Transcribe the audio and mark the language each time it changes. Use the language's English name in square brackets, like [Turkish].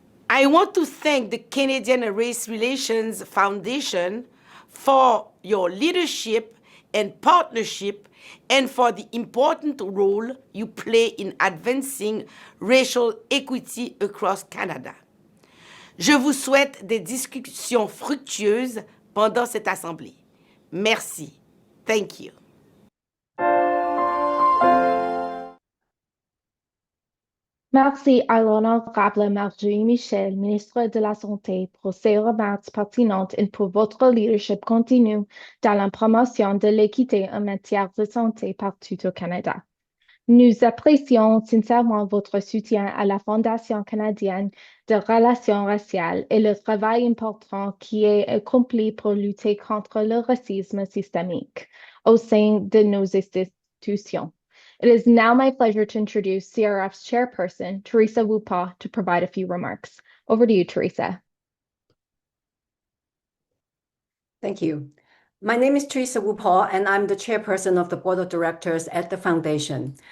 [English] I want to thank the Canadian Race Relations Foundation for your leadership and partnership and for the important role you play in advancing racial equity across Canada. [French] Je vous souhaite des discussions fructueuses pendant cette assemblée. Merci. [English] Thank you. [French] Merci à l'honorable Marjorie Michel, ministre de la Santé, pour ces remarques pertinentes et pour votre leadership continu dans la promotion de l'équité en matière de santé partout au Canada. Nous apprécions sincèrement votre soutien à la Fondation canadienne de relations raciales et le travail important qui est accompli pour lutter contre le racisme systémique au sein de nos institutions. [English] It is now my pleasure to introduce CRRF's chairperson, Teresa Wupa, to provide a few remarks. Over to you, Teresa. Thank you. My name is Teresa Wupa, and I'm the chairperson of the board of directors at the foundation.